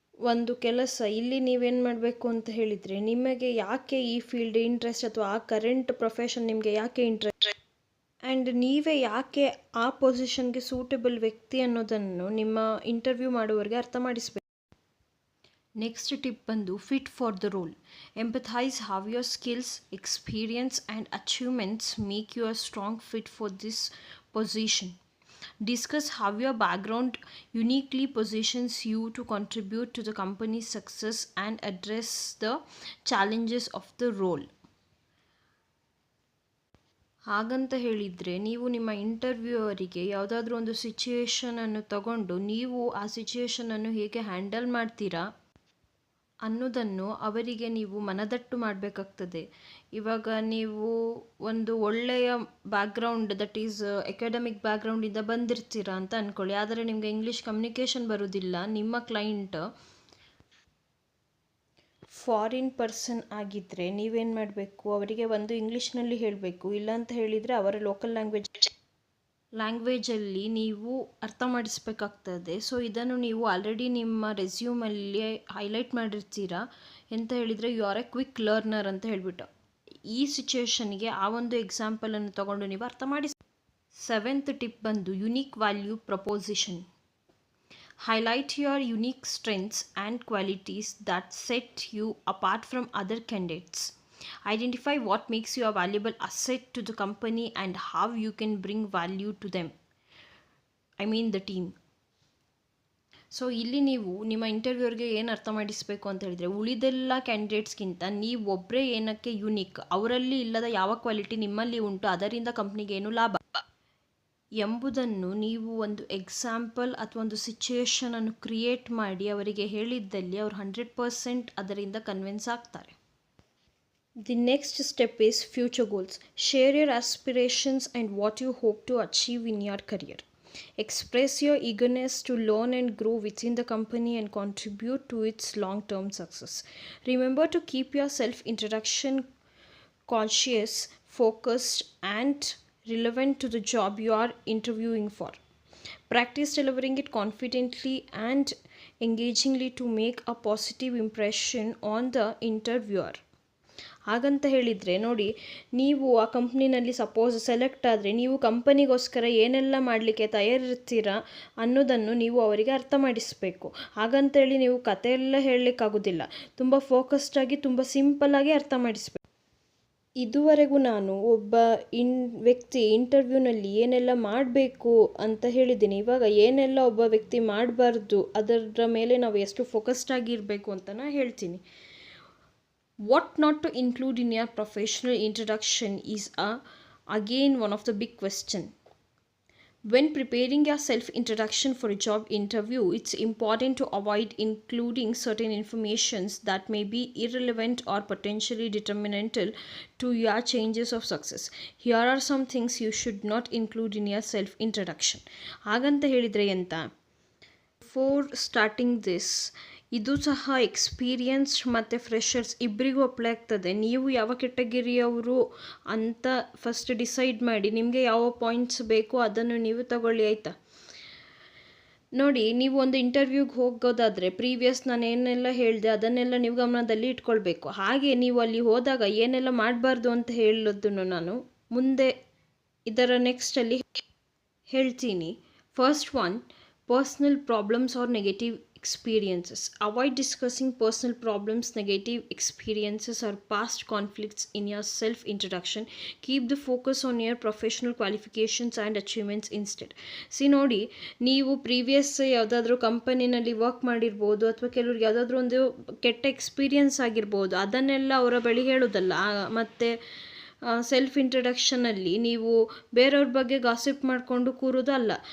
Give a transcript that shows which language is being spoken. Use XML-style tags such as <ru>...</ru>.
<kn>ಒಂದು ಕೆಲಸ ಇಲ್ಲಿ ನೀವೇನು ಮಾಡಬೇಕು ಅಂತ ಹೇಳಿದರೆ, ನಿಮಗೆ ಯಾಕೆ ಈ ಫೀಲ್ಡ್ ಇಂಟ್ರೆಸ್ಟ್ ಅಥವಾ ಆ ಕರೆಂಟ್ ಪ್ರೊಫೆಷನ್ ನಿಮಗೆ ಯಾಕೆ ಇಂಟ್ರೆಸ್ಟ್ ಆ್ಯಂಡ್ ನೀವೇ ಯಾಕೆ ಆ ಪೊಸಿಷನ್ಗೆ ಸೂಟಬಲ್ ವ್ಯಕ್ತಿ ಅನ್ನೋದನ್ನು ನಿಮ್ಮ ಇಂಟರ್ವ್ಯೂ ಮಾಡುವವರಿಗೆ ಅರ್ಥ ಮಾಡಿಸ್ಬೇಕು.</kn> <en>Next tip ಬಂದು fit for the role. Emphasize how your skills, experience and achievements make you a strong fit for this position. Discuss how your background uniquely positions you to contribute to the company's success and address the challenges of the role.</en> <kn>ಹಾಗಂತ ಹೇಳಿದರೆ, ನೀವು ನಿಮ್ಮ ಇಂಟರ್ವ್ಯೂವರಿಗೆ ಯಾವುದಾದ್ರೂ ಒಂದು ಸಿಚುಯೇಷನನ್ನು ತಗೊಂಡು ನೀವು ಆ ಸಿಚುಯೇಷನನ್ನು ಹೇಗೆ ಹ್ಯಾಂಡಲ್ ಮಾಡ್ತೀರಾ ಅನ್ನೋದನ್ನು ಅವರಿಗೆ ನೀವು ಮನದಟ್ಟು ಮಾಡಬೇಕಾಗ್ತದೆ. ಇವಾಗ ನೀವು ಒಂದು ಒಳ್ಳೆಯ ಬ್ಯಾಕ್ಗ್ರೌಂಡ್, ದಟ್ ಈಸ್ ಅಕಾಡೆಮಿಕ್ ಬ್ಯಾಕ್ಗ್ರೌಂಡಿಂದ ಬಂದಿರ್ತೀರಾ ಅಂತ ಅಂದ್ಕೊಳ್ಳಿ, ಆದರೆ ನಿಮಗೆ ಇಂಗ್ಲೀಷ್ ಕಮ್ಯುನಿಕೇಷನ್ ಬರೋದಿಲ್ಲ, ನಿಮ್ಮ ಕ್ಲೈಂಟ್ ಫಾರಿನ್ ಪರ್ಸನ್ ಆಗಿದ್ದರೆ ನೀವೇನು ಮಾಡಬೇಕು, ಅವರಿಗೆ ಒಂದು ಇಂಗ್ಲೀಷ್ನಲ್ಲಿ ಹೇಳಬೇಕು, ಇಲ್ಲಾಂತ ಹೇಳಿದರೆ ಅವರ ಲೋಕಲ್ ಲ್ಯಾಂಗ್ವೇಜಲ್ಲಿ ನೀವು ಅರ್ಥ ಮಾಡಿಸ್ಬೇಕಾಗ್ತದೆ. ಸೊ ಇದನ್ನು ನೀವು ಆಲ್ರೆಡಿ ನಿಮ್ಮ ರೆಸ್ಯೂಮಲ್ಲಿ ಹೈಲೈಟ್ ಮಾಡಿರ್ತೀರಾ. ಎಂತ ಹೇಳಿದರೆ,</kn> <en>you are a quick learner</en> <kn>ಅಂತ ಹೇಳಿಬಿಟ್ಟು ಈ ಸಿಚುಯೇಷನ್ಗೆ ಆ ಒಂದು ಎಕ್ಸಾಂಪಲನ್ನು ತಗೊಂಡು ನೀವು ಅರ್ಥ ಮಾಡಿ.</kn> <en>7th tip ಬಂದು unique value proposition. Highlight your unique strengths and qualities that set you apart from other candidates. Identify what makes you a valuable asset to the company and how you can bring value to them. I mean the team.</en> <kn>So ಇಲ್ಲಿ ನೀವು ನಿಮ್ಮ ಇಂಟರ್ವ್ಯೂರ್ಗೆ ಏನು ಅರ್ಥ ಮಾಡಿಸಬೇಕು ಅಂತ ಹೇಳಿದರೆ, ಉಳಿದೆಲ್ಲ ಕ್ಯಾಂಡಿಡೇಟ್ಸ್ಗಿಂತ ನೀವು ಒಬ್ಬರೇ ಏನಕ್ಕೆ ಯುನೀಕ್, ಅವರಲ್ಲಿ ಇಲ್ಲದ ಯಾವ ಕ್ವಾಲಿಟಿ ನಿಮ್ಮಲ್ಲಿ ಉಂಟು, ಅದರಿಂದ ಕಂಪ್ನಿಗೆ ಏನು ಲಾಭ ಎಂಬುದನ್ನು ನೀವು ಒಂದು ಎಕ್ಸಾಂಪಲ್ ಅಥವಾ ಒಂದು ಸಿಚುಯೇಷನನ್ನು ಕ್ರಿಯೇಟ್ ಮಾಡಿ ಅವರಿಗೆ ಹೇಳಿದ್ದಲ್ಲಿ ಅವರು 100% ಅದರಿಂದ ಕನ್ವಿನ್ಸ್ ಆಗ್ತಾರೆ.</kn> <en>The next step is future goals. Share your aspirations and what you hope to achieve in your career. Express your eagerness to learn and grow within the company and contribute to its long-term success. Remember to keep your self-introduction conscious, focused, and relevant to the job you are interviewing for. Practice delivering it confidently and engagingly to make a positive impression on the interviewer.</en> <kn>ಹಾಗಂತ ಹೇಳಿದರೆ ನೋಡಿ, ನೀವು ಆ ಕಂಪ್ನಿನಲ್ಲಿ suppose select ಆದರೆ ನೀವು ಕಂಪನಿಗೋಸ್ಕರ ಏನೆಲ್ಲ ಮಾಡಲಿಕ್ಕೆ ತಯಾರಿರ್ತೀರಾ ಅನ್ನೋದನ್ನು ನೀವು ಅವರಿಗೆ ಅರ್ಥ ಮಾಡಿಸಬೇಕು. ಹಾಗಂತೇಳಿ ನೀವು ಕಥೆಯೆಲ್ಲ ಹೇಳಲಿಕ್ಕಾಗೋದಿಲ್ಲ, ತುಂಬ ಫೋಕಸ್ಡಾಗಿ ತುಂಬ ಸಿಂಪಲ್ಲಾಗಿ ಅರ್ಥ ಮಾಡಿಸಬೇಕು. ಇದುವರೆಗೂ ನಾನು ಒಬ್ಬ ವ್ಯಕ್ತಿ ಇಂಟರ್ವ್ಯೂನಲ್ಲಿ ಏನೆಲ್ಲ ಮಾಡಬೇಕು ಅಂತ ಹೇಳಿದ್ದೀನಿ. ಇವಾಗ ಏನೆಲ್ಲ ಒಬ್ಬ ವ್ಯಕ್ತಿ ಮಾಡಬಾರ್ದು, ಅದರ ಮೇಲೆ ನಾವು ಎಷ್ಟು ಫೋಕಸ್ಡ್ ಆಗಿರಬೇಕು ಅಂತ ನಾನು ಹೇಳ್ತೀನಿ.</kn> <en>What not to include in your professional introduction is again one of the big question. When preparing your self-introduction for a job interview, it's important to avoid including certain informations that may be irrelevant or potentially detrimental to your chances of success. Here are some things you should not include in your self-introduction.</en> <kn>ಹಾಗಂತ ಹೇಳಿದರೆ ಎಂತ,</kn> <en>before starting this,</en> <kn>ಇದು ಸಹ experienced ಮತ್ತು freshers ಇಬ್ಬರಿಗೂ apply ಆಗ್ತದೆ. ನೀವು ಯಾವ ಕೆಟಗರಿಯವರು ಅಂತ ಫಸ್ಟ್ ಡಿಸೈಡ್ ಮಾಡಿ, ನಿಮಗೆ ಯಾವ ಪಾಯಿಂಟ್ಸ್ ಬೇಕೋ ಅದನ್ನು ನೀವು ತಗೊಳ್ಳಿ, ಆಯಿತಾ. ನೋಡಿ, ನೀವು ಒಂದು ಇಂಟರ್ವ್ಯೂಗೆ ಹೋಗೋದಾದರೆ ಪ್ರೀವಿಯಸ್ ನಾನು ಏನೆಲ್ಲ ಹೇಳಿದೆ ಅದನ್ನೆಲ್ಲ ನೀವು ಗಮನದಲ್ಲಿ ಇಟ್ಕೊಳ್ಬೇಕು. ಹಾಗೆ ನೀವು ಅಲ್ಲಿ ಹೋದಾಗ ಏನೆಲ್ಲ ಮಾಡಬಾರ್ದು ಅಂತ ಹೇಳೋದನ್ನು ನಾನು ಮುಂದೆ ಇದರ ನೆಕ್ಸ್ಟಲ್ಲಿ ಹೇಳ್ತೀನಿ.</kn> <en>First one, personal problems or negative experiences. Avoid discussing personal problems, negative experiences, or past conflicts in your self-introduction. Keep the focus on your professional qualifications and achievements instead.</en> <kn>ನೋಡಿ, ನೀವು ಪ್ರೀವಿಯಸ್ ಯಾವುದಾದ್ರೂ ಕಂಪನಿನಲ್ಲಿ ವರ್ಕ್ ಮಾಡಿರ್ಬೋದು, ಅಥವಾ ಕೆಲವ್ರಿಗೆ ಯಾವುದಾದ್ರೂ ಒಂದು ಕೆಟ್ಟ experience ಆಗಿರ್ಬೋದು, ಅದನ್ನೆಲ್ಲ ಅವರ ಬಳಿ ಹೇಳೋದಲ್ಲ. ಮತ್ತು ಸೆಲ್ಫ್ ಇಂಟ್ರಡಕ್ಷನಲ್ಲಿ ನೀವು ಬೇರೆಯವ್ರ ಬಗ್ಗೆ ಗಾಸಿಪ್ ಮಾಡಿಕೊಂಡು ಕೂರೋದಲ್ಲ.</kn>